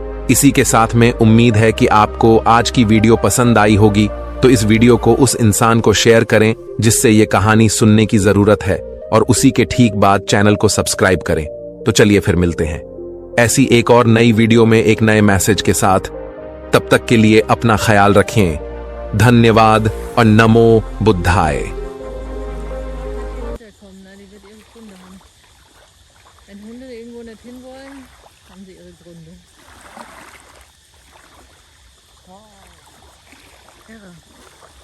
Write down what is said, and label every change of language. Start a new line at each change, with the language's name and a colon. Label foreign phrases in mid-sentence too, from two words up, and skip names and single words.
Hindi: इसी के साथ में उम्मीद है कि आपको आज की वीडियो पसंद आई होगी, तो इस वीडियो को उस इंसान को शेयर करें जिससे ये कहानी सुनने की जरूरत है, और उसी के ठीक बाद चैनल को सब्सक्राइब करें। तो चलिए फिर मिलते हैं ऐसी एक और नई वीडियो में एक नए मैसेज के साथ। तब तक के लिए अपना ख्याल रखें। धन्यवाद और नमो बुद्धाय।
German: Wenn Hunde irgendwo nicht hinwollen, haben sie ihre Gründe. Oh, irre.